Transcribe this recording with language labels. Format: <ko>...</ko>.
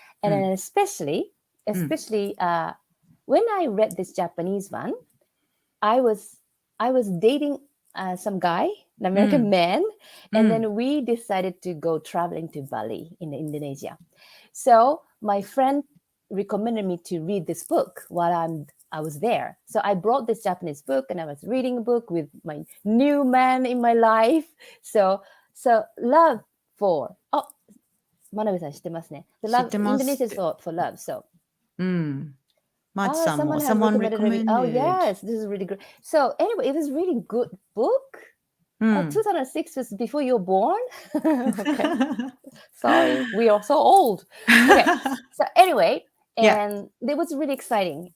<en>And especially, when I read this Japanese one, I was dating some guy, an American man, and then we decided to go traveling to Bali in Indonesia. So my friend recommended me to read this book while I was there. So I brought this Japanese book and I was reading a book with my new man in my life. So love for,</en> <ja>真鍋さん知ってますね。</ja> <en>The love, Indonesia is for love. So.</en> <ja>マチさんも</ja> <en>someone recommended. Oh yes, this is really good. So anyway, it was really good book. 2006 was before you were born. Okay. Sorry, we are so old. Okay. So anyway, and it was really exciting.</en>